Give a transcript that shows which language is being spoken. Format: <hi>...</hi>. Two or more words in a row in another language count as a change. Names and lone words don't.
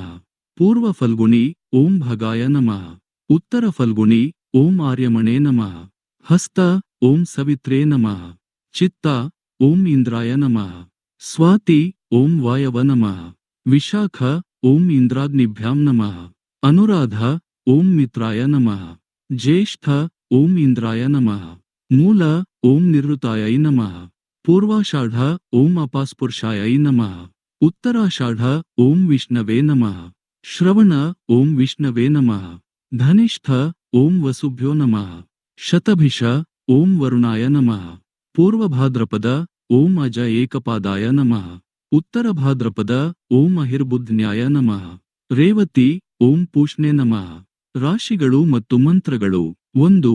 <sa>ಪೂರ್ವ ಫಲ್ಗುಣಿ, ಓಂ ಭಗಾಯ ನಮಃ. ಉತ್ತರ ಫಲ್ಗುಣಿ, ಓಂ ಆರ್ಯಮಣೇ ನಮಃ. ಹಸ್ತ, ಓಂ ಸವಿತ್ರೇ ನಮಃ. ಚಿತ್ತ, ಓಂ ಇಂದ್ರಾಯ ನಮಃ. ಸ್ವಾತಿ, ಓಂ ವಾಯವ ನಮಃ. ವಿಶಾಖ, ಓಂ ಇಂದ್ರಾಗ್ನಿಭ್ಯಾಂ ನಮಃ. ಅನುರಾಧ, ಓಂ ಮಿತ್ರಾಯ ನಮಃ. ಜ್ಯೇಷ್ಠ, ಓಂ ಇಂದ್ರಾಯ ನಮಃ. ಮೂಲ, ಓಂ ನಿವೃತ್ತಾಯೈ ನಮಃ. ಪೂರ್ವಾಷಾಢ, ಓಂ ಅಪಾಸ್ಪುರುಷಾಯೈ ನಮಃ. ಉತ್ತರಾಷಾಢ, ಓಂ ವಿಷ್ಣವೇ ನಮಃ. ಶ್ರವಣ, ಓಂ ವಿಷ್ಣವೇ ನಮಃ. ಧನಿಷ್ಠ, ಓಂ ವಸುಭ್ಯೋ ನಮಃ. ಶತಭಿಷ, ಓಂ ವರುಣಾಯ ನಮಃ. ಪೂರ್ವಭಾದ್ರಪದ, ಓಂ ಅಜ ಏಕಪಾದಾಯ ನಮಃ. ಉತ್ತರ ಭಾದ್ರಪದ, ಓಂ ಅಹಿರ್ಬುಧ್ನ್ಯಾಯ ನಮಃ. ರೇವತಿ, ಓಂ ಪೂಷ್ಣೆ ನಮಃ.</sa> <kn>ರಾಶಿಗಳು ಮತ್ತು ಮಂತ್ರಗಳು.</kn> <sa>1.</sa>